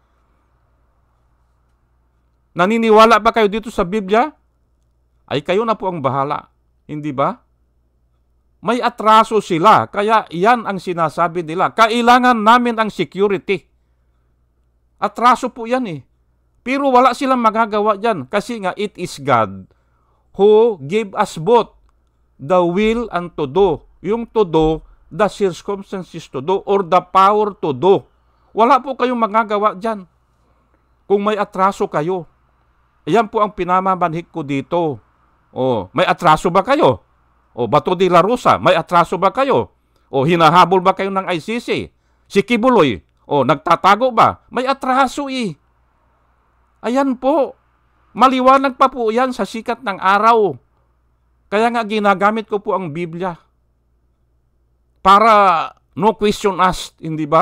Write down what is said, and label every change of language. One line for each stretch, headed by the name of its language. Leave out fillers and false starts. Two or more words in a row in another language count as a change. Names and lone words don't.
Filipino: Naniniwala ba kayo dito sa Biblia? Ay kayo na po ang bahala. Hindi ba? May atraso sila, kaya yan ang sinasabi nila. Kailangan namin ang security. Atraso po yan eh. Pero wala silang magagawa dyan kasi nga
English: it is God who gave us both the will and to do. Yung to do, the circumstances to do, or the power to do.
Filipino: Wala po kayong magagawa dyan kung may atraso kayo. Ayan po ang pinamamanhik ko dito. Oh, may atraso ba kayo? O Bato de la Rosa, may atraso ba kayo? O hinahabol ba kayo ng ICC? Si Kibuloy, o nagtatago ba? May atraso eh. Ayan po. Maliwanag pa po yan sa sikat ng araw. Kaya nga ginagamit ko po ang Biblia. Para
English: no question asked,
Filipino: hindi ba?